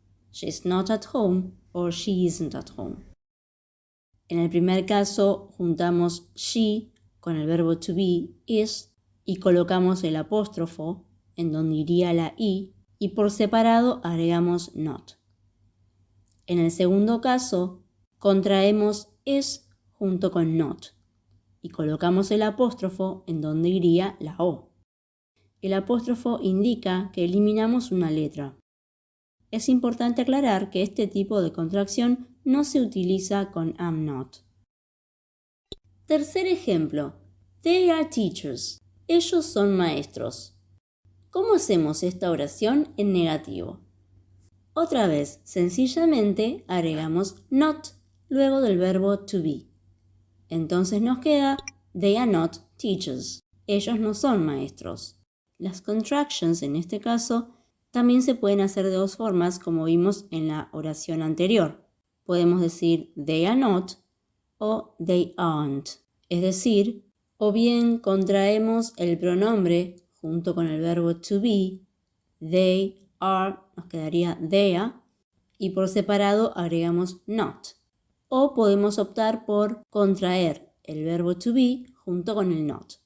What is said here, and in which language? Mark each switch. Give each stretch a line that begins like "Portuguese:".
English: She's not at home or she isn't at home.
Spanish: En el primer caso juntamos she con el verbo to be, is, y colocamos el apóstrofo en donde iría la i, y por separado agregamos not. En el segundo caso contraemos is junto con not y colocamos el apóstrofo en donde iría la o. El apóstrofo indica que eliminamos una letra. Es importante aclarar que este tipo de contracción no se utiliza con am not. Tercer ejemplo.
English: They are teachers.
Spanish: Ellos son maestros. ¿Cómo hacemos esta oración en negativo? Otra vez, sencillamente agregamos not luego del verbo to be. Entonces nos queda
English: they are not teachers.
Spanish: Ellos no son maestros. Las contractions en este caso también se pueden hacer de dos formas como vimos en la oración anterior. Podemos decir
English: they are not
Spanish: o
English: they aren't.
Spanish: Es decir, o bien contraemos el pronombre junto con el verbo to be, they are, nos quedaría they, y por separado agregamos not. O podemos optar por contraer el verbo to be junto con el not.